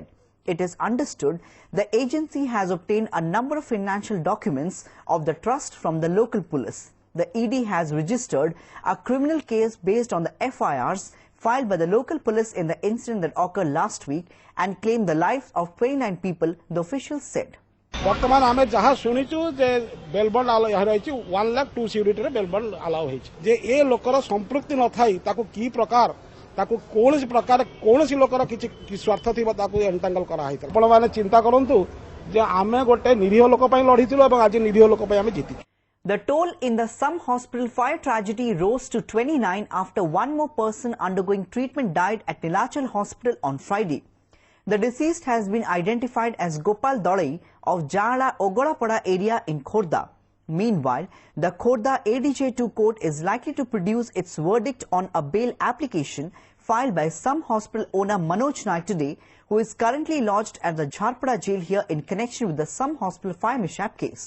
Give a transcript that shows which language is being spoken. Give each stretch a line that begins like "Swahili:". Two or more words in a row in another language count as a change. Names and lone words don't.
English: It is understood the agency has obtained a number of financial documents of the trust from the local police. The ED has registered a criminal case based on the FIRs filed by the local police in the incident that occurred last week and claimed the lives of 29 people, the officials said.
Odia: ବର୍ତ୍ତମାନ ଆମେ ଯାହା ଶୁଣୁଛୁ ଯେ बेलबंड ଆଲୋ ଏଠି ରହି 1 ଲକ୍ଷ 2 सिक्योरिटी ରେ बेलबंड अलाउ ହୋଇ ଯେ ଏ ଲୋକର ସମ୍ପୃକ୍ତି ନ ଥାଇ ତାକୁ କି ପ୍ରକାର ତାକୁ କୋଉସି ପ୍ରକାର କୋଉସି ଲୋକର କିଛି ସ୍ୱାର୍ଥ ଥିବା ତାକୁ एंटांगल କରା ହେଇ ଆପଣ ମାନେ ଚିନ୍ତା କରନ୍ତୁ ଯେ ଆମେ ଗୋଟେ ନିରୀହ ଲୋକ ପାଇଁ ଲଢ଼ିଥିଲୁ ଏବଂ ଆଜି ନିରୀହ ଲୋକ ପାଇଁ ଆମେ ଜିତି.
English: The toll in the Sum Hospital fire tragedy rose to 29 after one more person undergoing treatment died at Nilachal Hospital on Friday. The deceased has been identified as Gopal Dodai of Jala Ogolapada area in Khordha. Meanwhile, the Khordha ADJ2 court is likely to produce its verdict on a bail application filed by some hospital owner Manoj Naik today, who is currently lodged at the Jharpada jail here in connection with the Sum Hospital fire mishap case.